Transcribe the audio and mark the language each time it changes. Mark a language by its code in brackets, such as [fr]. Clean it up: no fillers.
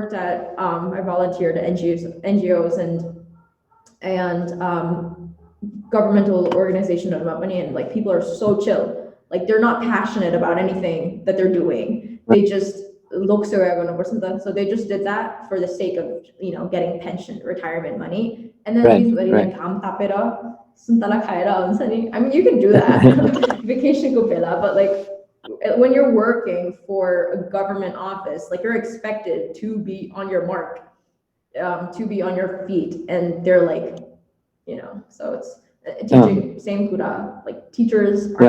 [en] worked at I volunteered at NGOs and governmental organization of money, and like people are so chill. Like they're not passionate about anything that they're doing. They just look so something. So they just did that for the sake of getting pension, retirement money, and then Right. these like Right. [ne] काम तापेर सुन्तला खाएर हुन्छ नि. [en] I mean, you can do that vacation [ne] को बेला, [en] but like when you're working for a government office, like you're expected to be on your mark, to be on your feet, and they're like, so it's teaching, same kuda, like teachers are